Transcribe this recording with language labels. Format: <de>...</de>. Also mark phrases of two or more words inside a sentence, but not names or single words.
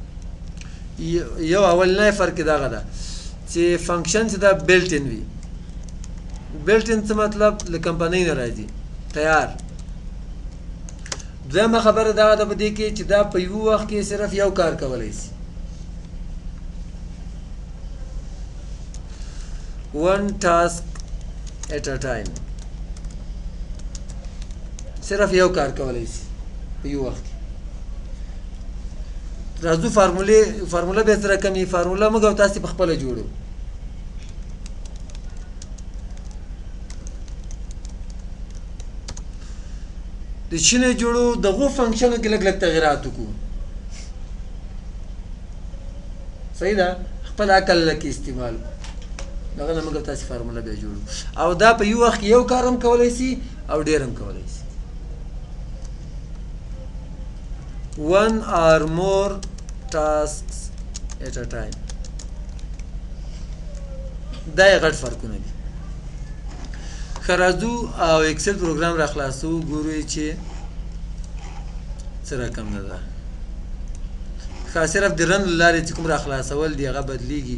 <ps>یو اولنی فرق دغه ده چې فنکشن چې دا</ps> <en>built in</en> <ps>وي.</ps> <en>built in</en> <ps>څه مطلب له کمپنۍ نه راځي تیار. دویمه خبره دغه ده په دې کې چې دا په یو وخت کې صرف یو کار کولی شي.</ps> <en>one task at a time</en> <ps>صرف یو کار کولی شي په یو وخت کې. راځو فارموله به سره کمی فارموله موږ او تاسو په خپله جوړو. د چې نه جوړو دغو فنکشنو کې لږ لږ تغیرات وکړو. صحیح ده خپل عقل لکه استعمال دغه نه موږ تاسو فارموله به جوړو او دا په یو وخت کې یو کار هم کولی شي او ډېر هم کولی شي.</ps> <en>one or more tasks at a time</en> <ps>دا یې غټ فرقونه دي. ښه راځو او اکسل پروګرام را خلاصو ګورو یې چې څه رقم نه ده. ښه صرف د رن له لارې چې کوم را خلاصول دي هغه بدلېږي.</ps>